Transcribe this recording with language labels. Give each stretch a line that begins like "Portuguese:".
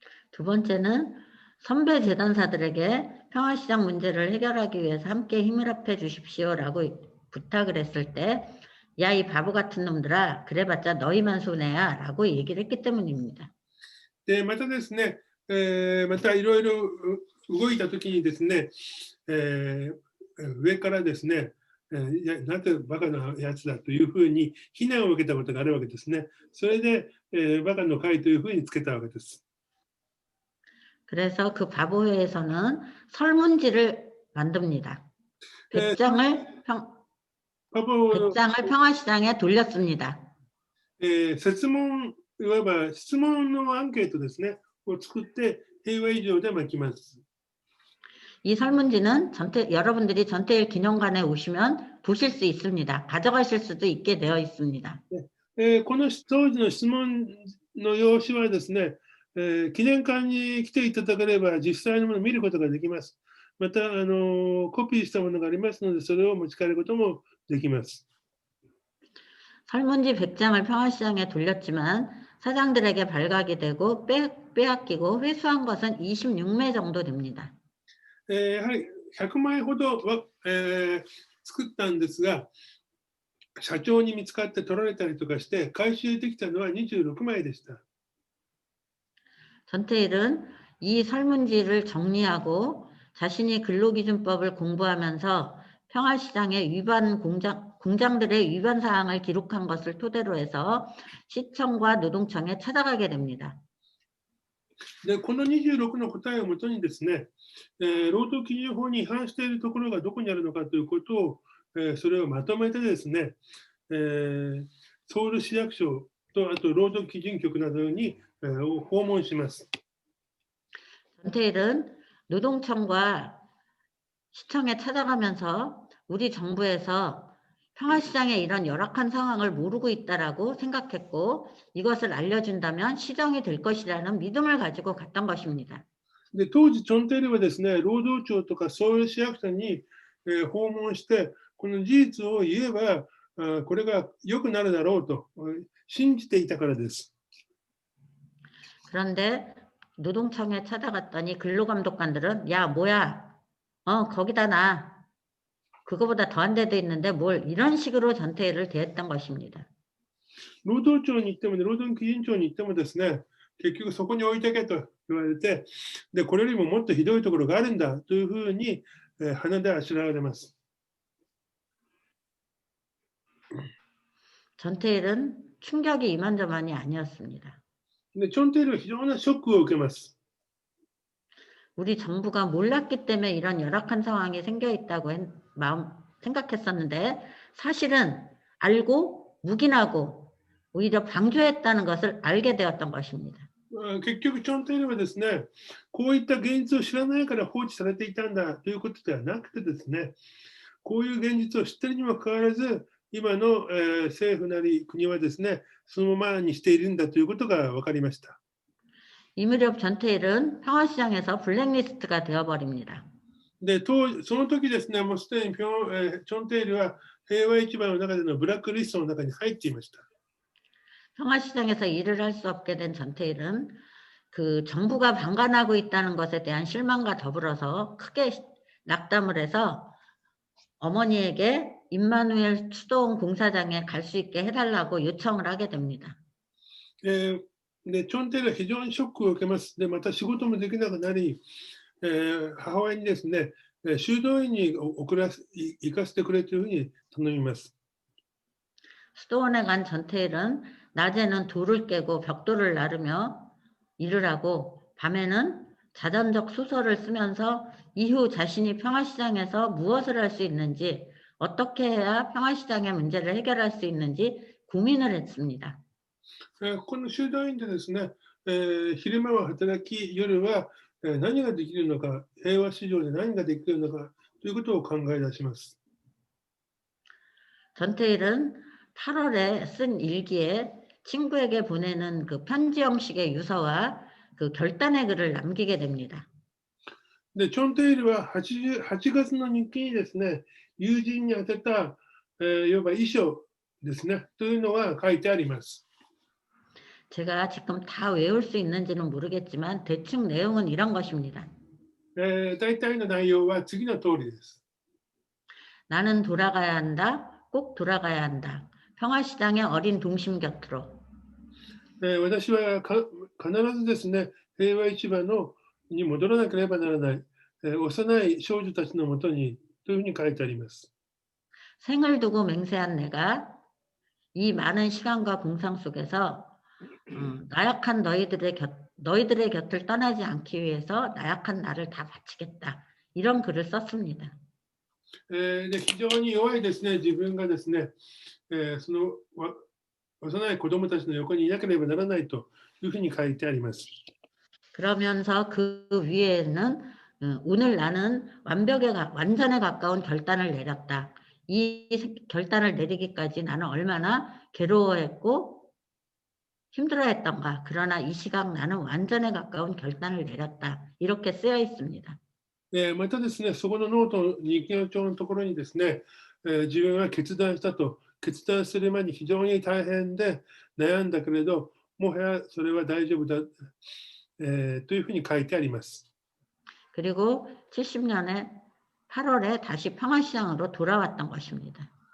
Korean: 두 번째는 선배 재단사들에게 평화시장 문제를 해결하기 위해서 함께 힘을 합해 주십시오라고 부탁을 했을 때, 야, 이 바보 같은 놈들아, 그래봤자 너희만 손해야 라고 얘기를 했기 때문입니다.
Japanese: で、またですね、またいろいろ動いたときにですね、上からですね、いやなんてバカなやつだというふうに非難を受けたことがあるわけですね。それで、バカの会というふうにつけたわけです。
Korean: 그래서 그 바보회에서는 설문지를 만듭니다. 100장을 평화시장에 돌렸습니다.
Japanese: 設問、いわば質問のアンケートですね、を作って平和以上で巻きます。
Korean: 이 설문지는 여러분들이 전태일 기념관에 오시면 보실 수 있습니다. 가져가실 수도 있게 되어 있습니다.
Japanese: この当時の質問の用紙はですね、記念館に来ていただければ実際のものを見ることができます。またコピーしたものがありますので、それを持ち帰ることもできます。
Korean: 설문지 100장을 평화시장에 돌렸지만 사장들에게 발각이 되고 빼앗기고 회수한 것은 26매 정도 됩니다.
Japanese: やはり100枚ほどは、作ったんですが、社長に見つかって取られたりとかして回収できたのは26枚でした。
Korean: 전태일은 이 설문지를 정리하고 자신이 근로기준법을 공부하면서 평화시장의 공장들의 위반 사항을 기록한 것을 토대로 해서 시청과 노동청에 찾아가게 됩니다.
Japanese: で、この26の答えをもとにですね、労働基準法に違反しているところがどこにあるのかということを、それをまとめてですね、ソウル市役所とあと労働基準局などに、訪問します。
Korean: 전태일은 노동청과 시청에 찾아가면서 우리 정부에서 평화시장의 이런 열악한 상황을 모르고 있다라고 생각했고 이것을 알려준다면 시정이 될 것이라는 믿음을 가지고 갔던 것입니다.
Japanese: で、当時、チョンテイルはですね、労働庁とかソウル市役所に、訪問して、この事実を言えば、これが良くなるだろうと信じていたからです。
Korean: 그런데 노동청에 찾아갔더니 근로감독관들은 야 뭐야 거기다 놔 그거보다 더한 데도 있는데 뭘 이런 식으로 전태일을 대했던 것입니다.
Japanese: 労働庁に行っても、労働基準庁に行ってもですね、結局そこに置いてけと言われて、で、これよりももっとひどいところがあるんだというふうに、鼻であしらわれます。
Korean: 전태일은 충격이 이만저만이 아니었습니다.
Japanese: で、チョンテイルは非常なショックを受けます。
Korean: 우리 정부가 몰랐기 때문에 이런 열악한 상황이 생겨 있다고 생각했었는데 사실은 알고 묵인하고 오히려 방조했다는 것을 알게 되었던 것입니다.
Japanese: 結局、チョンテイルはですね、こういった現実を知らないから放置されていたんだということではなくてですね、こういう現実を知っているにもかかわらず、今の、政府なり国はですね、そのままにしているんだということが分かりました。
Korean: 이 무렵 전태일은 평화시장에서 블랙리스트가 되어버립니다.
Japanese: で、その時ですね、もうすでにチョンテイルは平和市場の中でのブラックリストの中に入っていました。
Korean: 평화시장에서 일을 할 수 없게 된 전태일은 그 정부가 방관하고 있다는 것에 대한 실망과 더불어서 크게 낙담을 해서 어머니에게 임마누엘 수도원 공사장에 갈 수 있게 해달라고 요청을 하게 됩니다.
Japanese: で、チョンテイルは非常にショックを受けます。で、また仕事もできなくなり、母親にですね、修道院に行かせてくれというふうに頼みます。
Korean: 수도원에 간 전태일은 낮에는 돌을 깨고 벽돌을 나르며 일을 하고 밤에는 자전적 소설을 쓰면서 이후 자신이 평화시장에서 무엇을 할 수 있는지 어떻게 해야 평화시장의 문제를 해결할 수 있는지 고민을 했습니다.
Japanese: この修道院でですね、昼間は働き、夜は何ができるのか、平和市場で何ができるのかということを考え出します。
Korean: 전태일은 8월에 쓴 일기에 친구에게 보내는 그 편지 형식의 유서와 그 결단의 글을 남기게 됩니다.
Japanese: で、チョンテイルは 8月の日記にですね、友人に宛てた、いわば遺書ですね、というのが書いてあります。
Korean: 제가 지금 다 외울 수 있는지는 모르겠지만 대충 내용은 이런 것입니다.
Japanese: 大体の内容は次の通りです。
Korean: 나는 돌아가야 한다. 꼭 돌아가야 한다. 평화시장의 어린 동심 곁으로.
Japanese: 私は必ずですね、平和市場に戻らなければならない、幼い少女たちのもとにというふうに書いてあります。
Korean: 생을 두고 맹세한 내가 이 많은 시간과 공상 속에서 나약한 너희들의 곁을 떠나지 않기 위해서 나약한 나를 다 바치겠다. 이런 글을 썼습니다.
Japanese: で非常に弱いですね、自分がですね、その幼い子供たちの横にいなければならないというふうに書いてあります。
Korean: 그러면서 그 위에는 오늘 나는 완전에 가까운 결단을 내렸다. 이 결단을 내리기까지 나는 얼마나 괴로워했고 힘들어했던가. 그러나 이 시각 나는 완전에 가까운 결단을 내렸다. 이렇게 쓰여 있습니다.
Japanese: またですね、そこのノート、日記の帳のところにですね、自分は決断したと、決断する前に非常に大変で悩んだけれど、もはやそれは大丈夫だ、というふうに書いてあります。
Korean: 그리고 70년에 8월에 다시 평화시장으로 돌아왔던 것입니다.